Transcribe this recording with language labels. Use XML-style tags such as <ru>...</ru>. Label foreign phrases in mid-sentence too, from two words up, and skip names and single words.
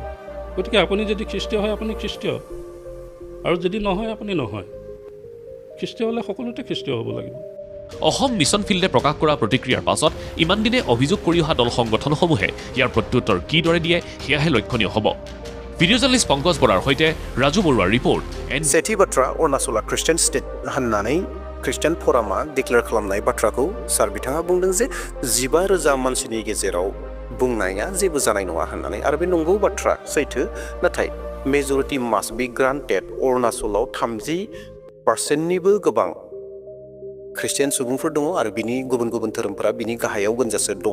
<as>গতিকে আপুনি যদি খ্ৰীষ্টীয় হয় আপুনি খ্ৰীষ্টীয়, আৰু যদি নহয় আপুনি নহয়। খ্ৰীষ্টীয় হ'লে সকলোতে খ্ৰীষ্টীয় হ'ব লাগিব। অসম মিছন ফিল্ডে প্ৰকাশ কৰা প্ৰতিক্ৰিয়াৰ পাছত ইমান দিনে অভিযোগ কৰি অহা দল সংগঠনসমূহে ইয়াৰ প্ৰত্যুত্তৰ কিদৰে দিয়ে সেয়াহে লক্ষণীয় হ'ব। ভিডিঅ' জাৰ্নেলিষ্ট পংকজ বৰাৰ সৈতে ৰাজু বৰুৱাৰ ৰিপৰ্ট।</as> <brx>सेथि बाथ्रा अरुणाचला</brx> <en>Christian State</en> <brx>होननानै ख्रिस्टियान फरामा डिक्लेयार खालामनाय बाथ्राखौ सार बिथाङा बुंदों जे 15,000 मानसिनि गेजेराव बुंनाया जेबो जानाय नङा होननानै, आरो बे नंगौ बाथ्रा सैथो। नाथाय</brx> <en>majority must be granted.</en> <brx>अरुणाचलाव 30%निबो गोबां ख्रिस्टियान सुबुंफोर दङ आरो बिनि गुबुन गुबुन धोरोमफोरा बिनि गाहायाव गोनजासो दङ।</brx>